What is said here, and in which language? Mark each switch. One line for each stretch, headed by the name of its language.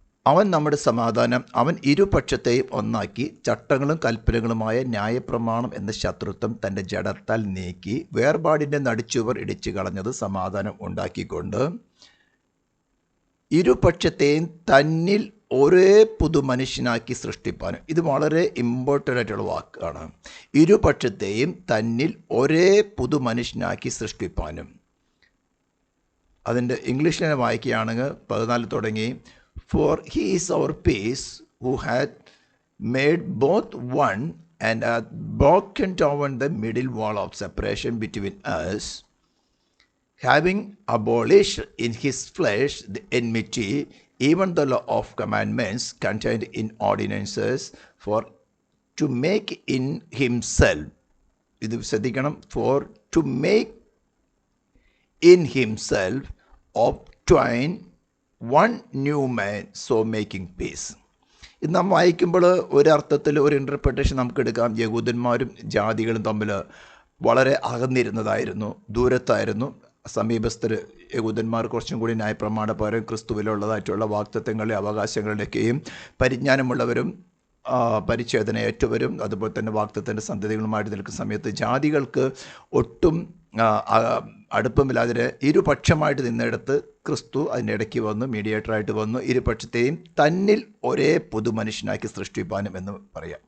Malayalam: അവൻ നമ്മുടെ സമാധാനം, അവൻ ഇരുപക്ഷത്തെയും ഒന്നാക്കി ചട്ടങ്ങളും കൽപ്പനകളുമായ ന്യായപ്രമാണം എന്ന ശത്രുത്വം തൻ്റെ ജഡത്താൽ നീക്കി വേർപാടിൻ്റെ നടിച്ചുവർ ഇടിച്ചു കളഞ്ഞത് സമാധാനം ഉണ്ടാക്കിക്കൊണ്ട് ഇരുപക്ഷത്തെയും തന്നിൽ ഒരേ പുതു മനുഷ്യനാക്കി സൃഷ്ടിപ്പാനും. ഇത് വളരെ ഇമ്പോർട്ടൻ്റ് ആയിട്ടുള്ള വാക്കാണ്. ഇരുപക്ഷത്തെയും തന്നിൽ ഒരേ പുതു മനുഷ്യനാക്കി സൃഷ്ടിപ്പാനും. അതിൻ്റെ ഇംഗ്ലീഷിൽ തന്നെ വായിക്കുകയാണെങ്കിൽ 14 തുടങ്ങി,
English: For he is our peace, who hath made both one and hath broken down the middle wall of separation between us, having abolished in his flesh the enmity, even the law of commandments contained in ordinances, for to make in himself,
Malayalam: ഇത് ശ്രദ്ധിക്കണം,
English: for to make in himself of twain one new man, so making peace.
Malayalam: ഇത് നാം വായിക്കുമ്പോൾ ഒരർത്ഥത്തിൽ ഒരു interpretation നമുക്ക് എടുക്കാം. യഹൂദന്മാരും ജാതികളും തമ്മിൽ വളരെ അകന്നിരുന്നതായിരുന്നു, ദൂരത്തായിരുന്നു. സമീപസ്ഥർ യഹൂദന്മാർ കുറച്ചും കൂടി ന്യായപ്രമാണപ്രകാരം ക്രിസ്തുവിലുള്ളതായിട്ടുള്ള വാഗ്ദത്തങ്ങളുടെ അവകാശങ്ങളുടെയൊക്കെയും പരിജ്ഞാനമുള്ളവരും പരിച്ഛേദനയേറ്റവരും അതുപോലെ തന്നെ വാഗ്ദത്തത്തിൻ്റെ സന്തതികളുമായിട്ട് നിൽക്കുന്ന സമയത്ത് ജാതികൾക്ക് ഒട്ടും അടുപ്പമില്ലാതെ ഇരുപക്ഷമായിട്ട് നിന്നിടത്ത് ക്രിസ്തു അതിനിടയ്ക്ക് വന്നു, മീഡിയേറ്ററായിട്ട് വന്നു, ഇരുപക്ഷത്തെയും തന്നിൽ ഒരേ പൊതുമനുഷ്യനാക്കി സൃഷ്ടിപ്പാനും എന്ന് പറയാം.